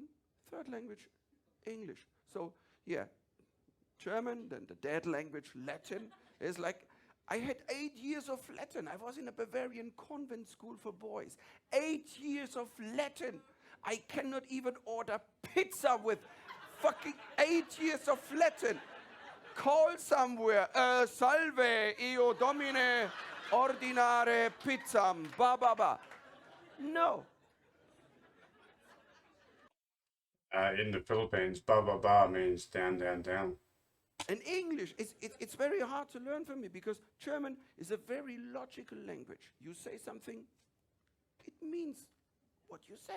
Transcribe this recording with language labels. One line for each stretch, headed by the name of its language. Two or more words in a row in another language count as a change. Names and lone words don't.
English: Third language, English. So, yeah, German, then the dead language, Latin, is like, I had 8 years of Latin. I was in a Bavarian convent school for boys. 8 years of Latin. I cannot even order pizza with fucking 8 years of Latin. Call somewhere, salve,
Latin: io domine, ordinare pizzam, ba ba ba.
English: No. In the Philippines, ba ba ba means down, down, down. And English, it's very hard to learn for me because German is a very logical language. You say something, it means what you said.